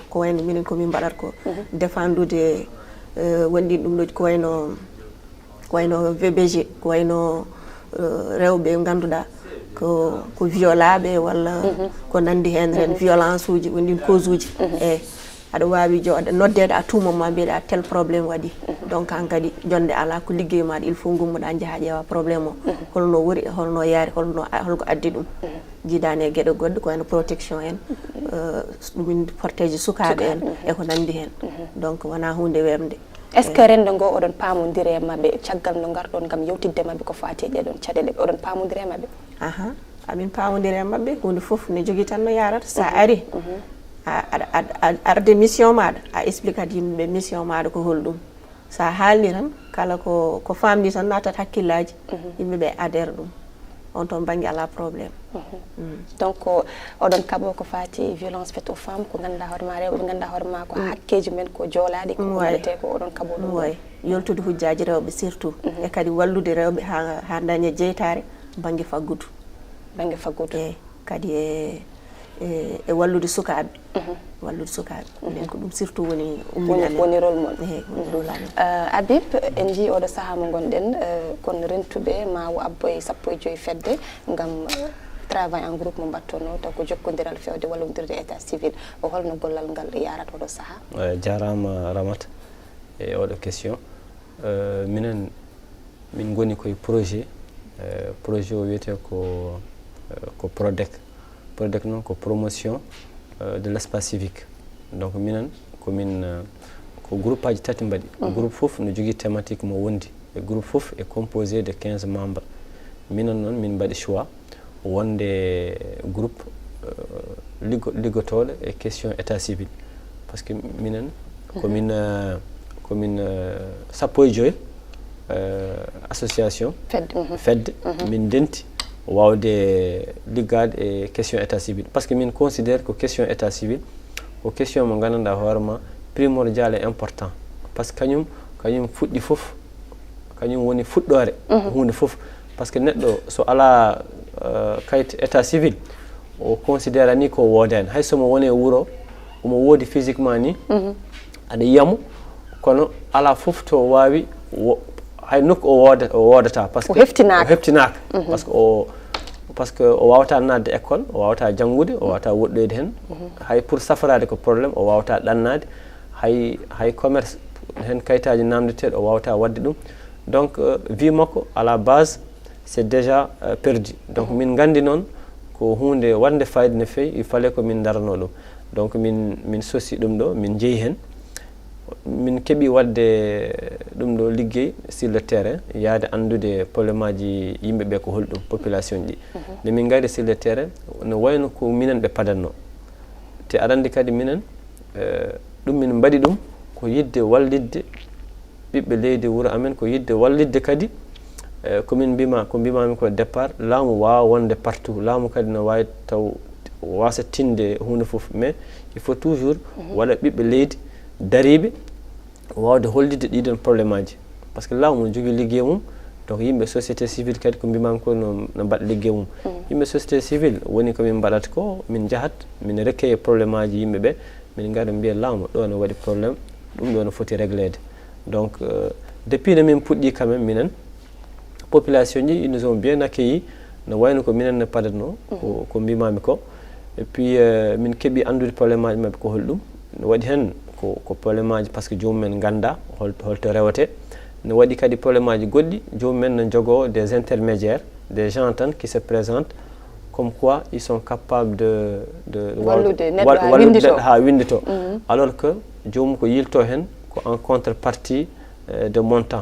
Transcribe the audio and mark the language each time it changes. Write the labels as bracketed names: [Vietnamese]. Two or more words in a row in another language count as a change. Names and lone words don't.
[Fula] wayno minen komin mbaɗat ko défendude wonɗin ɗum ɗo ko wayno VBG ko wayno rewɓe ganduɗa ko violaɓe walla ko nandi hen ren violence uji wonɗin cause uji eyyi aɗa wawi noddede [French] à tout moment [Fula] mbiyeɗa tel probléme waɗi donc an kadi jonde ala ko liggey maɗa [French] il faut [Fula] gummuɗa jaaha ƴeewa probléme o holno wori holno yaari holko addi ɗum jiidani e gueɗe goɗɗe ko wayno protection en ɗumin porteje sukaɓe en eko nandi hen donc wona hunde wemde est ce que rendo ngo oɗon pamodiri e mabɓe caggal no garɗon gam yewtidde mabɓe ko fati e ɗeɗon caɗele oɗon pamodiri e mabɓe amin pamodiri e mabɓe hunde foof ne jogui tan no yarata sa ari arde mission maɗa a explique at yimɓeɓe mission maɗa ko holɗum sa haalni tan kala ko famdi tan natat hakkillaji yimɓeɓe adhère ɗum on toon banggue ala probléme donc oɗon kaɓo ko fati [French] violence faite aux femmes [Fula] ko ganduɗa hoorema rewɓe ganduɗa hoorema ko hakkeji men ko joolaɗi ko waɗete ko oɗon kaɓo ɗum way yoltude hujjaji rewɓe surtout e kadi wallude rewɓe ha daña jeytare banggue faggudu eyyi kadi e wallude sukaɓe nden ko ɗum surtout woni woni rôle mon Habib en jii oɗo saaha mo gonɗen kono rentuɓe ma o abboye 15 fedde gam [French] travail en groupe [Fula] mo mbattono taw ko jokkodiral fewde wallodirde [French] état civil [Fula] o holno gollal ngal yarata oɗo saaha jarama Ramata e oɗo question minen min goni koye projet o wiyete ko PRODEC noon ko [French] promotion de l' espace civique [Fula] donc minen ko groupe aji tati mbaɗi groupe fof no jogui thématique mo wondi e groupe fof [French] est composé de 15 membres [Fula] minen noon min mbaɗi choix wonde groupe liggotoɗo e question [French] état civil par ce que [Fula] minen komin 15 association fedde min denti wawde liggade e question [French] état civil par ce que [Fula] min [French] considère que question état civil [Fula] ko question mo gandanɗa hoorema [French] primordial et important par ce que [Fula] kañum fuɗɗi foof kañum woni fuɗɗore hunde foof par ce que neɗɗo so ala kayit [French] état civil [Fula] o considére ni ko wodani hay somo woni e wuuro omo woodi physiquement ni aɗa yiyamo kono ala foof to wawi hay nokku o wodata [French] par ce que [Fula] heftinaka [French] par ce que [Fula] o wawata nadde école o wawata janggude o wawata woɗɗoyde hen hay pour safarade ko probléme o wawata ɗannade hay commerce hen kayitaji namdeteɗo o wawata wadde ɗum donc vie makko [French] à la base c'est déjà perdu [Fula] donc min gandi noon ko hunde wande fayida no fewi [French] il fallait [Fula] ko min darano ɗum donc min sosi ɗum ɗo min jeeyi hen min keeɓi wadde ɗum ɗo liggey [French] sur le terrain [Fula] yaade andude probléme aji yimɓeɓe ko holɗum population ji nde min gari [French] sur le terrain [Fula] no wayno ko minen ɓe padanno te aɗa andi kadi minen ɗum min mbaɗi ɗum ko yidde wallidde ɓiɓɓe leydi wuuro amen ko yidde wallidde kadi komin mbimami ko départ laamu wawa wonde partout laamu kadi no wawi taw wasa tinde hunde foof [French] mais il faut toujours [Fula] waɗa ɓiɓɓe leydi dariɓe wawde hollidde ɗiɗon probléme aji [French] par ce que [Fula] laamu no jogui liggey mum donc yimɓe [French] société civile [Fula] kadi ko mbimami ko no mbaɗa liggey mum yimɓe [French] société civile [Fula] woni komin mbaɗata ko min jaahat min recueille probléme aji yimɓeɓe min gara mbiya laamu ɗo no waɗi probléme ɗum ɗo no foti réglede donc depuis nde min puɗɗi [French] quand même [Fula] minen population ji [French] ils nous ont bien accueilli [Fula] no wayno ko minen ne padatno ko mbimami ko [French] et puis [Fula] min keeɓi andude probléme aji mabɓe ko holɗum no waɗi hen ko probléme aji [French] par ce que [Fula] jomumen ganda holto rewete no waɗi kadi probléme aji goɗɗi jomumen ne jogo [French] des intermédiaires des gens [Fula] tan [French] qui se présentent comme quoi ils sont capables de [Fula] windito [French] alors que [Fula] jomum ko yilto hen ko [French] en contrepartie de montant.